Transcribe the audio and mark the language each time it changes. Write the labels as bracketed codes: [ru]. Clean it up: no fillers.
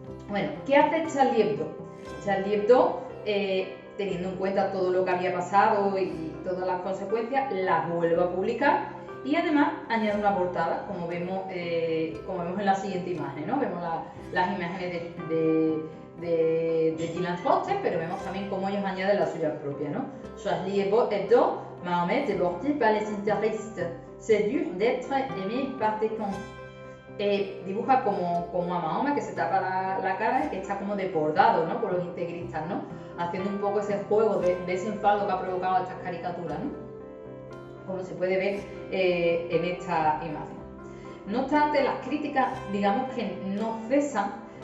[es] Bueno, ¿qué hace Charlie Hebdo? Charlie Hebdo, teniendo en cuenta todo lo que había pasado y todas las consecuencias, las vuelve a publicar y además añade una portada, como vemos en la siguiente imagen, ¿no? Vemos las imágenes de Jyllands-Posten, pero vemos también cómo ellos añaden la suya propia, ¿no? [fr] Charlie Hebdo, Mahomet déporté par les interistes, c'est dur d'être aimé par des cons. [es] Dibuja como a Mahoma, que se tapa la cara y que está como desbordado, ¿no? Por los integristas, ¿no? Haciendo un poco ese juego de ese enfado que ha provocado estas caricaturas, ¿no? Como se puede ver en esta imagen. No obstante, las críticas, digamos que no cesan.